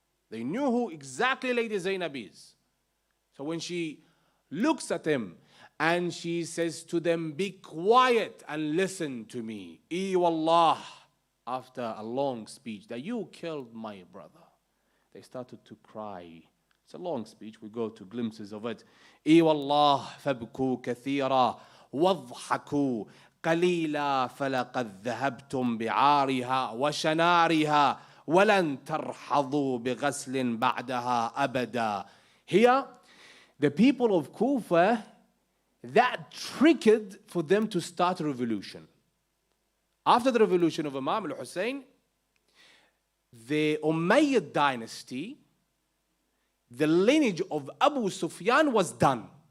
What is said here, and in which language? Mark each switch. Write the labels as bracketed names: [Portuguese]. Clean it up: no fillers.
[English] They knew who exactly Lady Zainab is. So when she looks at him and she says to them, be quiet and listen to me. Wallah, after a long speech, that you killed my brother. They started to cry. It's a long speech. We go to glimpses of it. [Arabic] والله فابكوا كثيرا واضحكوا قليلا فلقد ذهبتم بعارها وشنارها ولن ترحضوا بغسل بعدها أبدا. [English] Here, the people of Kufa, that triggered for them to start a revolution. After the revolution of Imam al-Hussein, the Umayyad dynasty, the lineage of Abu Sufyan was done.